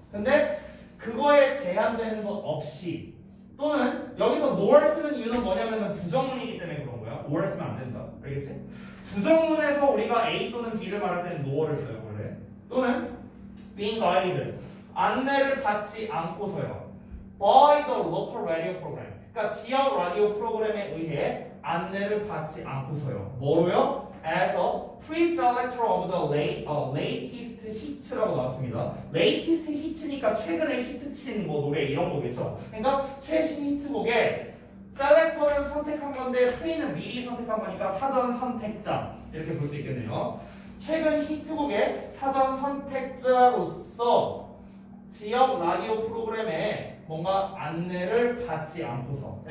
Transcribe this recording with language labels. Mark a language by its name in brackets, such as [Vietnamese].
[Korean] 근데 그거에 제한되는 것 없이, 또는 여기서 no를 쓰는 이유는 뭐냐면 부정문이기 때문에 그런 거야. or 쓰면 안 된다. 알겠지? 부정문에서 우리가 A 또는 B를 말할 때는 no를 써요, 원래. 또는 [English] being guided, [Korean] 안내를 받지 않고서요. [English] by the local radio program, [Korean] 그러니까 지역 라디오 프로그램에 의해 안내를 받지 않고서요. 뭐로요? [English] As a pre-selector of the latest hits라고 [Korean] 나왔습니다. latest hits니까 최근에 히트친 뭐 노래 이런 거겠죠. 그러니까 최신 히트곡에 selector는 선택한 건데 pre는 미리 선택한 거니까 사전 선택자 이렇게 볼 수 있겠네요. 최근 히트곡의 사전 선택자로서 지역 라디오 프로그램에 뭔가 안내를 받지 않고서.